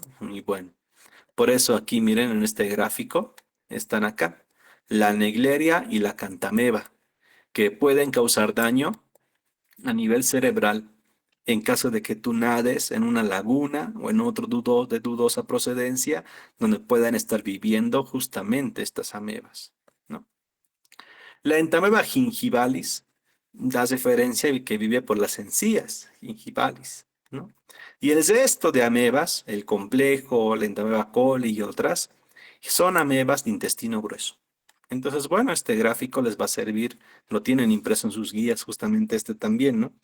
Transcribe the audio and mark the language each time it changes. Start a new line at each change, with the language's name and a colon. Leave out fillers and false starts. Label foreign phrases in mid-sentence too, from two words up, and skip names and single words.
Spanish: Y bueno, por eso aquí miren en este gráfico, están acá, la Naegleria y la Cantameba, que pueden causar daño a nivel cerebral en caso de que tú nades en una laguna o en otro de dudosa procedencia donde puedan estar viviendo justamente estas amebas, ¿no? La Entamoeba gingivalis da referencia a que vive por las encías gingivalis, ¿no? Y el resto de amebas, el complejo, la Entamoeba coli y otras, son amebas de intestino grueso. Entonces, bueno, este gráfico les va a servir, lo tienen impreso en sus guías, justamente este también, ¿no?